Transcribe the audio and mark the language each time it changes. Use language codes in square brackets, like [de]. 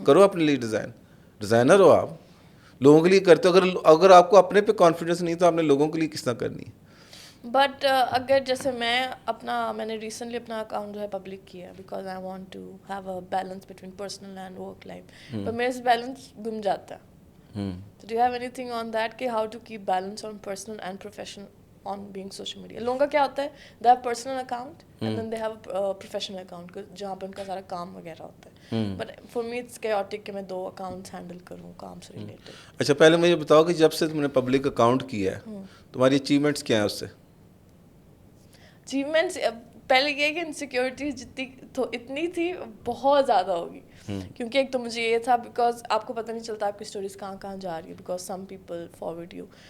[ur] کرو اپنے لیے ڈیزائنر ہو آپ لوگوں کے لیے کرتے ہو. اگر آپ کو اپنے پہ کانفیڈنس نہیں تو آپ نے لوگوں کے لیے کس طرح کرنی ہے. بٹ اگر جیسے میں نے ریسنٹلی اپنا اکاؤنٹ جو ہے پبلک کیا [en] because I want to have a balance between personal and work life [ur] پر میرے سے بیلنس گم جاتا ہے. [en] So do you have anything on that [ur] کہ [en] how to keep balance on personal and professional on being social media. [ur] لوگوں کا کیا ہوتا ہے [en] they have personal account and then they have a professional account [ur] جہاں پہ ان کا سارا کام وغیرہ ہوتا ہے. [en] But for me it's chaotic [ur] کہ میں [en] 2 accounts handle [ur] کروں کام سے [en] related. [ur] اچھا پہلے مجھے بتاؤ کہ جب سے تم نے پبلک اکاؤنٹ کیا ہے تمہاری اچیومنٹس کیا ہیں اس سے؟ اچیومنٹس پہلے یہ کہ انسیکیورٹیز جتنی تو اتنی تھی بہت زیادہ ہوگی, کیونکہ ایک تو مجھے یہ تھا بیکاز آپ کو پتہ نہیں چلتا آپ کی اسٹوریز کہاں کہاں جا رہی ہے, [en] Because some people forward you.